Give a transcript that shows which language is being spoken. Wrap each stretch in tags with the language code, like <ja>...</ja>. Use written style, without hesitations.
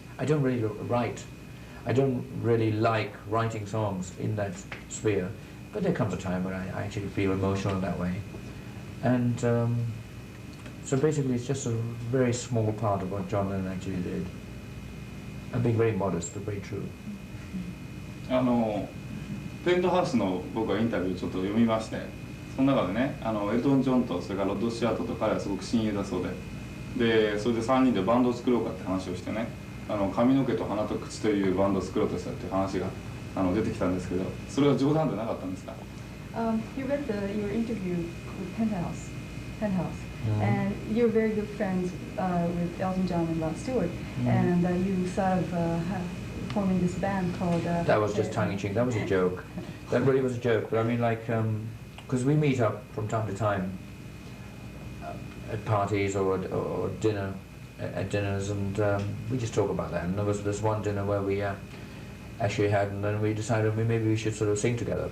<en>I don't really write. I don't really like writing songs in that sphere. But there comes a time when I actually feel emotional that way. And so basically it's just a very small part of what John Lennon actually did. I'm being very modest, but very true.</en> <ja>ペントハウスの僕はインタビューちょっと読みまして、その中でねエルトン・ジョンとそれからロッド・スチュアートと彼はすごく親友だそうで、それで3人でバンドを作ろうかって話をしてね、髪の毛と鼻と口というバンドを作ろうとしたっていう話が出てきたんですけど、それは冗談でなかったんですか？</ja> <en>You read your interview with Penthouse, and you're very good friends with Elton John and Rod Stewart, and you sort of forming this band called... that was just tongue-in-cheek, that was a joke. That really was a joke, but I mean like, because we meet up from time to time at parties or dinner, at dinners, and we just talk about that. And there was this one dinner where we actually had, and then we decided maybe we should sort of sing together.</en>